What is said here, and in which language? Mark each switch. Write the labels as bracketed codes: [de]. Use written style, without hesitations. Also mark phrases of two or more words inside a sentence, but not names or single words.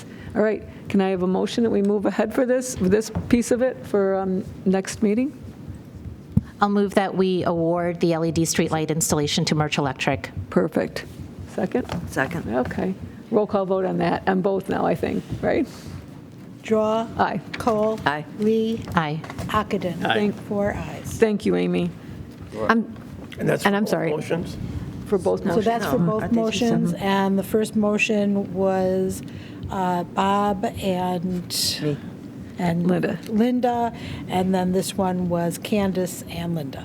[en] All right, can I have a motion that we move ahead for this piece of it for next meeting? I'll move that we award the LED streetlight installation to Merch Electric. Perfect. Second? Second. Okay. Roll call vote on that, on both now, I think, right? Drawe. Aye. Kohl. Aye. Lee. Aye. Ockenden. Aye. 4 ayes. Thank you, Amy, And that's And for I'm both sorry. motions? for both So motions. that's for both Aren't they motions, and the first motion was Bob and... Me. And Linda, and then this one was Candace and Linda.